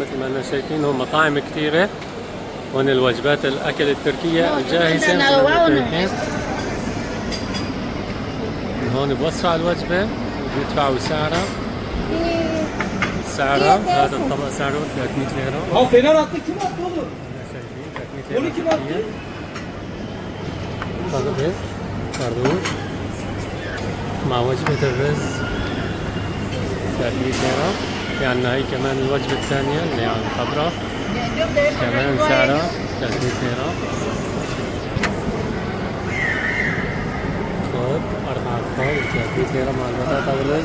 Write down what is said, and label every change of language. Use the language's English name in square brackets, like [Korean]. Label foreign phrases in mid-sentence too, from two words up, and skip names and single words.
[Arabic] مثل ما أنتم شايفين هون مطاعم كثيرة. هون الوجبات الأكل التركية الجاهزة. من هون بوسعوا الوجبة وبيدفعوا سعرها. هذا الطبق سعره 300 ليرة. [Turkish] Ha fener attık kim attı oğlum? [Arabic] شايفين 300 [Turkish] Onu kim attı? [Arabic] طبق خروف مع وجبة الرز 300 ليرة. في عنا هي كمان الوجبة الثانية اللي على الخضراء كمان سعرها 300 ليرة. خذ 4 أطفال 300 ليرة مع البطاطا والرز.